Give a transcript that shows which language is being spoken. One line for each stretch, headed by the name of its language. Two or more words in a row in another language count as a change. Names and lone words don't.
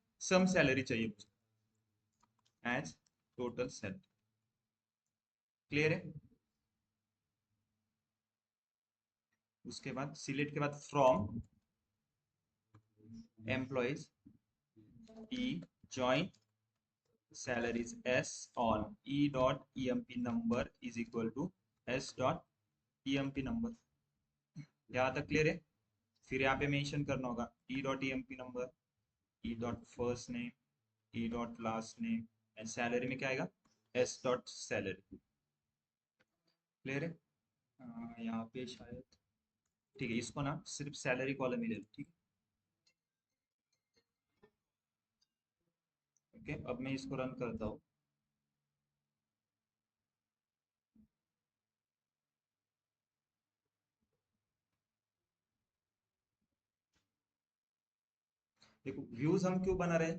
English: sum salary
Hindi: चाहिए मुझे,
English: as total salary.
Hindi: क्लियर है? उसके बाद सिलेक्ट के बाद
English: from employees e join salaries s on e dot emp number is equal to s dot emp number।
Hindi: यहाँ तक क्लियर है? फिर यहाँ पे मेंशन करना होगा
English: e dot emp number, e dot first name, e dot last name,
Hindi: एंड सैलरी में क्या आएगा?
English: s dot salary।
Hindi: क्लियर है? यहाँ पे शायद, ठीक है, इसको ना सिर्फ
English: salary column
Hindi: ही ले लो, ठीक है। ओके, अब मैं इसको रन करता हूँ। देखो, व्यूज हम क्यों बना रहे हैं?